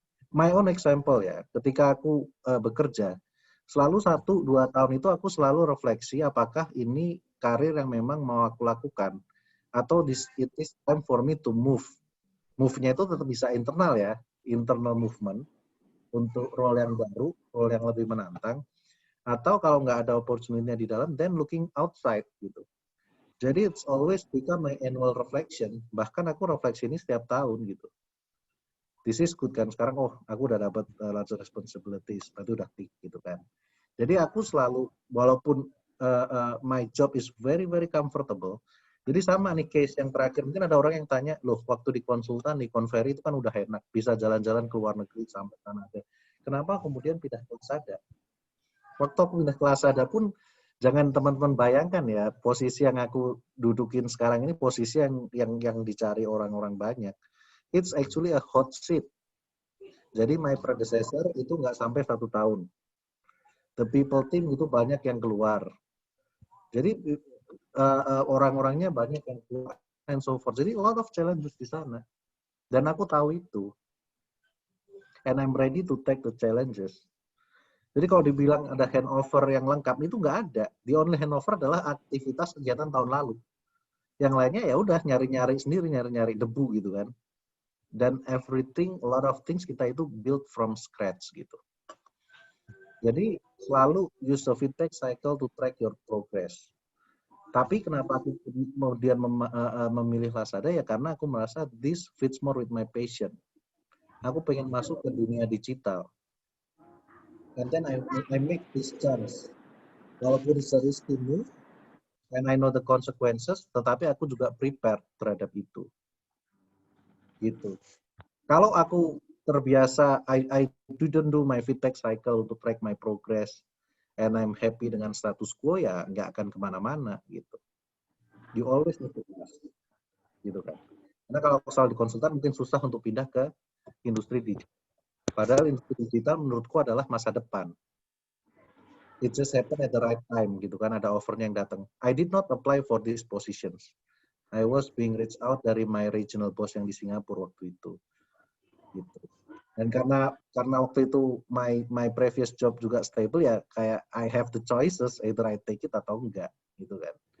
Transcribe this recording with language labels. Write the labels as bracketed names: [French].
[English] My own example [Indonesian] ya, ketika aku bekerja, selalu 1-2 tahun itu aku selalu refleksi apakah ini karir yang memang mau aku lakukan atau [English] it is time for me to move. [Indonesian] Move-nya itu tetap bisa internal ya, internal movement untuk role yang baru, role yang lebih menantang. Atau kalau nggak ada opportunity-nya di dalam, then looking outside gitu. [English] Jadi it's always become my annual reflection. [Indonesian] Bahkan aku refleksi ini setiap tahun gitu. [English] This is good [Indonesian] kan, sekarang aku udah dapat larger responsibilities, berarti udah tick gitu kan. Jadi aku selalu, walaupun [English] my job is very very comfortable, [Indonesian] jadi sama nih case yang terakhir, mungkin ada orang yang tanya, loh waktu di konsultan, di konveri itu kan udah enak, bisa jalan-jalan ke luar negeri sampai Kanada. Kenapa kemudian pindah ke Lasada? Waktu aku pindah ke Lasada pun, jangan teman-teman bayangkan ya, posisi yang aku dudukin sekarang ini posisi yang dicari orang-orang banyak. [English] It's actually a hot seat. Jadi my predecessor [Indonesian] itu nggak sampai 1 tahun. The people team itu banyak yang keluar. Jadi orang-orangnya banyak yang keluar and so forth. Jadi [English] a lot of challenges [Indonesian] di sana. Dan aku tahu itu. [English] And I'm ready to take the challenges. [Indonesian] Jadi kalau dibilang ada handover yang lengkap, itu nggak ada. [English] The only handover [Indonesian] adalah aktivitas kegiatan tahun lalu. Yang lainnya ya udah nyari-nyari sendiri, nyari-nyari debu gitu kan. Dan everything, [English] a lot of things [Indonesian] kita itu [English] build from scratch [Indonesian] gitu. Jadi selalu [English] use the feedback cycle to track your progress. [Indonesian] Tapi kenapa aku kemudian memilih Lazada ya karena aku merasa [English] this fits more with my passion. [Indonesian] Aku pengen masuk ke dunia digital. [English] And then I make this chance. Walaupun it's a risky move, and I know the consequences, [Indonesian] tetapi aku juga prepare terhadap itu. [English] gitu. [Indonesian] Kalau aku terbiasa, [English] I didn't do my feedback cycle to track my progress, and I'm happy [Indonesian] dengan status quo, ya nggak akan kemana-mana gitu. [English] You always need to ask, [Indonesian] gitu kan. Karena kalau soal di konsultan mungkin susah untuk pindah ke industri digital. Padahal industri digital menurutku adalah masa depan. [English] It just happened at the right time gitu kan, [Indonesian] ada offernya yang datang. [English] I did not apply for these positions. I was being reached out dari my regional boss [Indonesian] yang di Singapura waktu itu. [English] Gitu. [Indonesian] Dan karena waktu itu [English] my previous job [Indonesian] juga stable, ya kayak [English] I have the choices, either I take it [Indonesian] atau enggak gitu kan.